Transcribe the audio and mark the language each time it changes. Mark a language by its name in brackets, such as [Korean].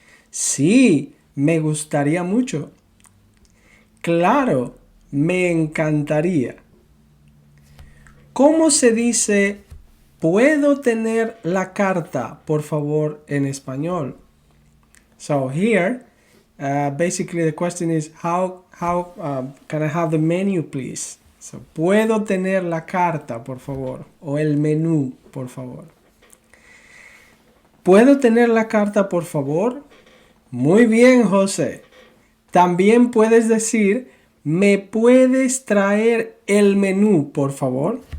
[Spanish] Sí, me gustaría mucho. Claro, me encantaría. ¿Cómo se dice ¿puedo tener la carta, por favor, en español? [English] So here, basically the question is how can I have the menu, please? [Spanish] So, ¿puedo tener la carta, por favor? O el menú, por favor. ¿Puedo tener la carta, por favor? Muy bien, José. También puedes decir, ¿me puedes traer el menú, por favor?